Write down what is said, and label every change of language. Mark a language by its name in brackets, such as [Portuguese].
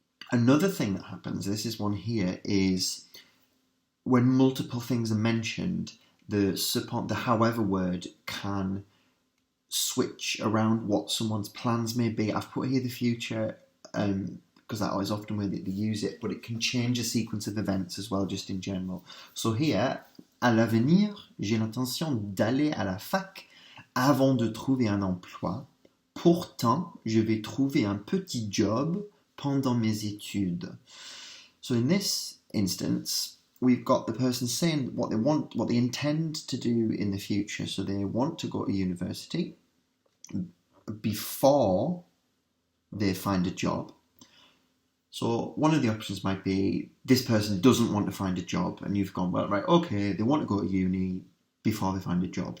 [English] Another thing that happens, this is one here, is when multiple things are mentioned, the however word can switch around what someone's plans may be. I've put here the future because that is often where they use it, but it can change a sequence of events as well, just in general. So here, [French] à l'avenir, j'ai l'intention d'aller à la fac avant de trouver un emploi. Pourtant, je vais trouver un petit job pendant mes études. [English] So in this instance, we've got the person saying what they want, what they intend to do in the future. So they want to go to university before they find a job. So one of the options might be this person doesn't want to find a job, and you've gone, well, right, okay, they want to go to uni before they find a job.